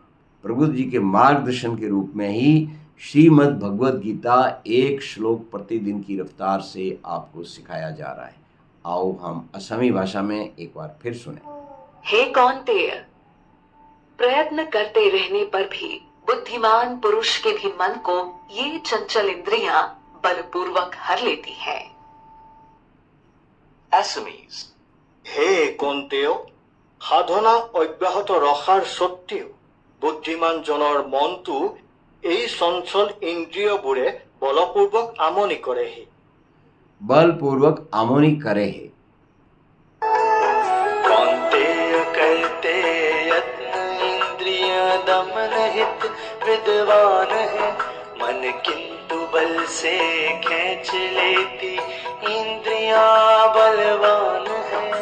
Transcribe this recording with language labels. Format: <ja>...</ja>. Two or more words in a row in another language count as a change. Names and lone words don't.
<hi>प्रभु जी के मार्गदर्शन के रूप में ही श्रीमद् भगवद गीता एक श्लोक प्रतिदिन की रफ्तार से आपको सिखाया जा रहा है। आओ हम असमी भाषा में एक बार फिर सुने। हे कौन्तेय, प्रयत्न करते रहने पर भी बुद्धिमान पुरुष के भी मन को ये चंचल इंद्रियां बलपूर्वक हर लेती हैं। Assamese।</hi> <as>হে কন্তেয়, সাধনা অব্যাহত ৰখাৰ সত্ত্বেও বুদ্ধিমান জনৰ মনটো এই চঞ্চল ইন্দ্ৰিয়বোৰে বলপূৰ্বক আমনি কৰেহি। বলপূৰ্বক আমনি কৰেহি।</as> <hi>कौन्तेय करते यत्न इंद्रिय दमन हित विद्वान है, मन किंतु बल से खींच लेती इंद्रियां बलवान है।</hi>